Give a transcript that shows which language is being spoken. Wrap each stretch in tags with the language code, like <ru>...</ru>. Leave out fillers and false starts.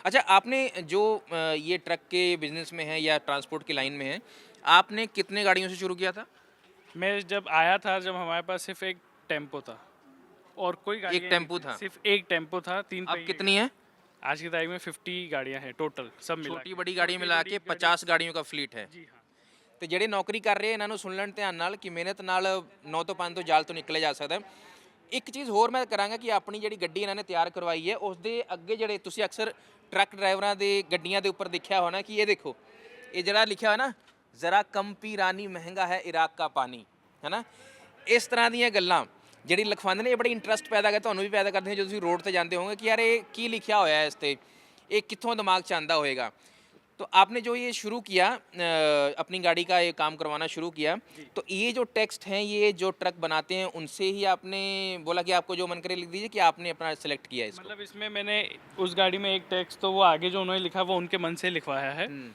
<hi>अच्छा, आपने जो ये ट्रक के बिजनेस में है या ट्रांसपोर्ट की लाइन में है, आपने कितने गाड़ियों से शुरू किया था? मैं जब आया था, जब हमारे पास सिर्फ एक टेम्पो था और कोई गाड़ी एक टेम्पो था? सिर्फ एक टेम्पो था, 3 अब पहिए। कितनी है? आज की तारीख में 50 गाड़ियां हैं टोटल, सब मिला छोटी बड़ी गाड़ी मिला के 50 गाड़ियों का फ्लीट है। जी हाँ।</hi> <pa>ਤੇ ਜਿਹੜੇ ਨੌਕਰੀ ਕਰ ਰਹੇ ਇਹਨਾਂ ਨੂੰ ਸੁਣ ਲੈਣ ਧਿਆਨ ਨਾਲ ਕਿ ਮਿਹਨਤ ਨਾਲ 9 ਤੋਂ 5 ਤੋਂ ਜਾਲ ਤੋਂ ਨਿਕਲੇ ਜਾ ਸਕਦਾ ਹੈ। ਇੱਕ ਚੀਜ਼ ਹੋਰ ਮੈਂ ਕਰਾਂਗਾ ਕਿ ਆਪਣੀ ਜਿਹੜੀ ਗੱਡੀ ਇਹਨਾਂ ਨੇ ਤਿਆਰ ਕਰਵਾਈ ਹੈ ਉਸ ਦੇ ਅੱਗੇ ਜਿਹੜੇ ਤੁਸੀਂ ਅਕਸਰ ਟਰੱਕ ਡਰਾਈਵਰਾਂ ਦੇ ਗੱਡੀਆਂ ਦੇ ਉੱਪਰ ਦੇਖਿਆ ਹੋਣਾ ਕਿ ਇਹ ਦੇਖੋ, ਇਹ ਜਿਹੜਾ ਲਿਖਿਆ ਹੋਇਆ ਨਾ</pa> <hi>ਜ਼ਰਾ ਕਮ ਪੀ ਰਾਨੀ ਮਹਿੰਗਾ ਹੈ ਇਰਾਕ ਕਾ ਪਾਣੀ,</hi> <pa>ਹੈ ਨਾ। ਇਸ ਤਰ੍ਹਾਂ ਦੀਆਂ ਗੱਲਾਂ ਜਿਹੜੀ ਲਿਖਵਾਉਂਦੇ ਨੇ ਇਹ ਬੜੀ ਇੰਟਰਸਟ ਪੈਦਾ ਕਰ ਤੁਹਾਨੂੰ ਵੀ ਪੈਦਾ ਕਰਦੇ ਨੇ ਜਦੋਂ ਤੁਸੀਂ ਰੋਡ ਤੇ ਜਾਂਦੇ ਹੋਵੋਗੇ ਕਿ ਯਾਰ ਇਹ ਕੀ ਲਿਖਿਆ ਹੋਇਆ ਹੈ ਇਸ ਤੇ, ਇਹ ਕਿੱਥੋਂ ਦਿਮਾਗ 'ਚ ਆਉਂਦਾ ਹੋਏਗਾ।</pa> <hi>तो आपने जो ये शुरू किया अपनी गाड़ी का ये काम करवाना शुरू किया, तो ये जो टेक्स्ट हैं ये जो ट्रक बनाते हैं उनसे ही आपने बोला कि आपको जो मन करे लिख दीजिए कि आपने अपना सेलेक्ट किया इसको? मतलब इसमें मैंने उस गाड़ी में एक टेक्स्ट तो वो आगे जो उन्होंने लिखा वो उनके मन से लिखवाया है।</hi>